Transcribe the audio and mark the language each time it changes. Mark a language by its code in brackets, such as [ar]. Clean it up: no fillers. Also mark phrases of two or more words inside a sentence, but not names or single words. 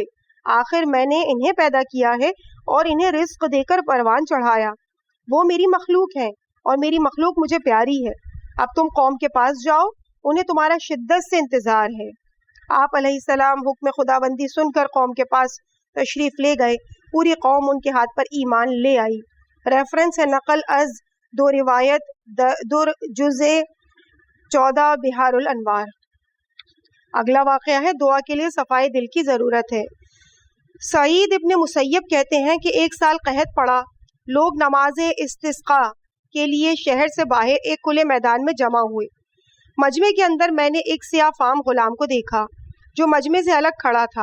[ur] آخر میں نے انہیں پیدا کیا ہے اور انہیں رزق دے کر پروان چڑھایا، وہ میری مخلوق ہیں اور میری مخلوق مجھے پیاری ہے۔ اب تم قوم کے پاس جاؤ، انہیں تمہارا شدت سے انتظار ہے۔ آپ علیہ السلام حکم خداوندی سن کر قوم کے پاس تشریف لے گئے۔ پوری قوم ان کے ہاتھ پر ایمان لے آئی۔ ریفرنس ہے [fa] نقل از دو روایت در جزء 14 [ur] بحار الانوار۔ اگلا واقعہ ہے، دعا کے لیے صفائے دل کی ضرورت ہے۔ سعید ابن مسیب کہتے ہیں کہ ایک سال قحط پڑا، لوگ نماز استسقاء کے لیے شہر سے باہر ایک کھلے میدان میں جمع ہوئے۔ مجمع کے اندر میں نے ایک سیاہ فام غلام کو دیکھا جو مجمع سے الگ کھڑا تھا۔